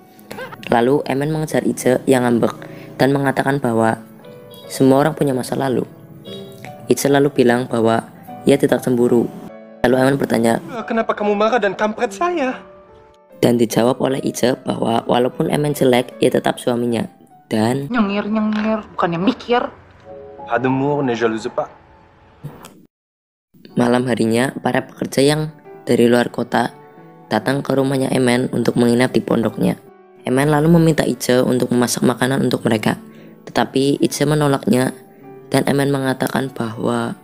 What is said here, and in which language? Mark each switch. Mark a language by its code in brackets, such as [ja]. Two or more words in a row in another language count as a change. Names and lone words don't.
[id] Lalu Emen mengejar Ice yang ngambek dan mengatakan bahwa Semua orang punya masa lalu. Ica lalu bilang bahwa ia tidak cemburu. Lalu Eman bertanya, Kenapa kamu marah dan kampret saya? dan dijawab oleh Ica bahwa walaupun Eman jelek, ia tetap suaminya. Dan Nyengir, bukannya mikir. [fr] Pas d'amour, ne jalouse pas. [id] malam harinya, para pekerja yang dari luar kota datang ke rumahnya Eman untuk menginap di pondoknya. Eman lalu meminta Ica untuk memasak makanan untuk mereka. Tetapi Ica menolaknya dan Eman mengatakan bahwa